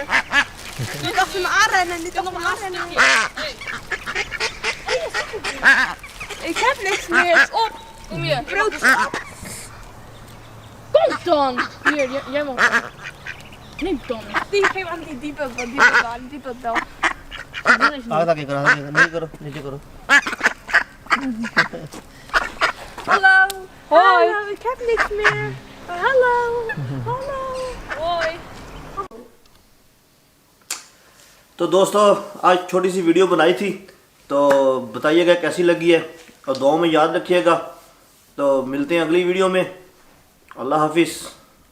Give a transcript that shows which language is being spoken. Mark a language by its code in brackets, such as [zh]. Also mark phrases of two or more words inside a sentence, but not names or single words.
[nl] Niet achter me aanrennen, niet achter me aanrennen. Ik heb niks meer. Op. Kom hier. Brood. Kom dan. Hier, jij mag. Neem dan. Die geef aan die diepe wel. [hi] आगे करो, नहीं करो, नीचे करो। [nl] Hallo. Hoi. Hallo, ik heb niks meer. Hallo. Hallo. Hoi. [hi] तो दोस्तों, आज छोटी सी वीडियो बनाई थी, तो बताइएगा कैसी लगी है और दुआ में याद रखिएगा। तो मिलते हैं अगली वीडियो में। अल्लाह हाफिज़।